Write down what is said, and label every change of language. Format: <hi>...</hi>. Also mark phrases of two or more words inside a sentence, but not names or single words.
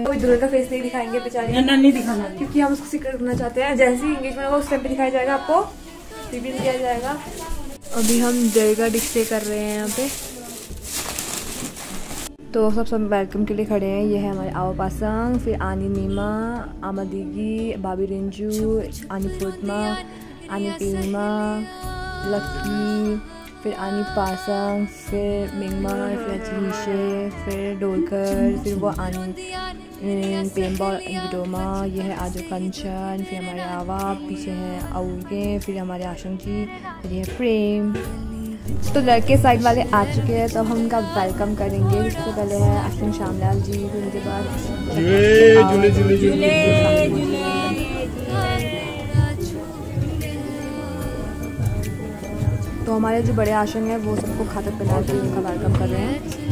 <hi>कोई दूल्हे का फेस नहीं दिखाएंगे बेचारे, नहीं दिखाना क्योंकि हम उसको सीक्रेट रखना चाहते हैं। जैसे ही एंगेजमेंट होगा उस टाइम पे दिखाया जाएगा, आपको रिवील किया जाएगा। अभी हम जयगा डिश से कर रहे हैं यहाँ पे, तो सब वेलकम के लिए खड़े हैं। ये है हमारे आवा पासंग, फिर आनी नीमा, आमादीगी, भाभी रिंजू, आनी फुदमा, आनी पीमा, लक्की, फिर आनी पासंग, फिर मिंगमा, फिर अचीशे, फिर डोलकर, फिर वो आनी पेम्बा विडोमा। ये है आजो कंचन, फिर हमारे आवा, पीछे है आउगे, फिर हमारे आशंक जी, फिर ये है प्रेम। तो लड़के साइड वाले आ चुके हैं, तो हम उनका वेलकम करेंगे। सबसे पहले है आशंक श्यामलाल जी, फिर उनके बाद तो हमारे जो बड़े आशंक हैं वो सबको खातर पिला के उनका वेलकम कर रहे हैं।</hi>